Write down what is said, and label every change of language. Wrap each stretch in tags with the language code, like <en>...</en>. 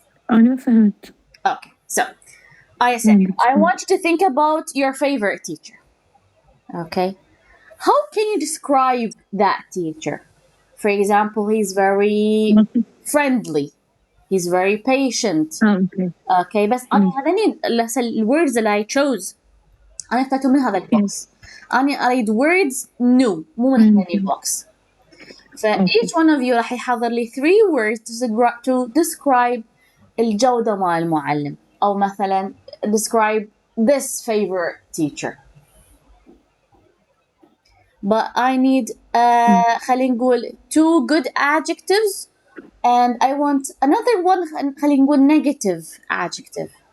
<ar>أنا فهمت.</ar> <en>Okay so I see. I want you to think about your favorite teacher. Okay. How can you describe that teacher? For example, he's very friendly. He's very patient. Okay. Okay.</en> <ar>بس أنا هذني الwords اللي</ar> <en>I chose</en> <ar>أنا اخترتهم من هذا البوكس. أنا أريد words new مو من هذني البوكس.</ar> <en>ف each one of you</en> <ar>راح يحضر لي</ar> <en>3 words to describe</en> <ar>الجودة مال المعلم أو مثلا</ar> <en>describe this favorite teacher. But I need</en> <ar>خلينا نقول</ar> <en>2 good adjectives and I want another one خلينا نقول negative adjective.</en>